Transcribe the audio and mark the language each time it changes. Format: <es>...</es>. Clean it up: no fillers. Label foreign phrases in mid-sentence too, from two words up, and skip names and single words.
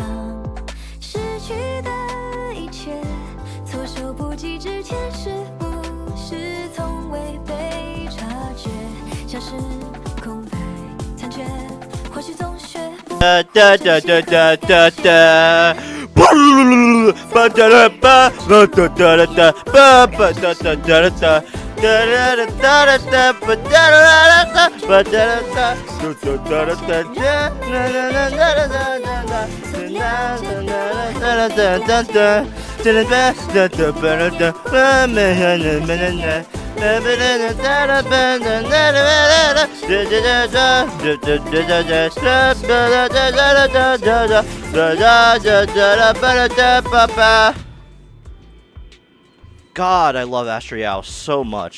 <zh>失去的一切，措手不及之前，是不是从未被察觉？像是空白残缺，或许总学不哒哒哒哒哒哒哒。ba da da ba ba da da da ba ba da da da da da da da da da ba da da da ba da da da da da da da na na na na na na na na da da da da da da ba da ba me na na na na</zh> <en>God, I love Astriao so much.</en>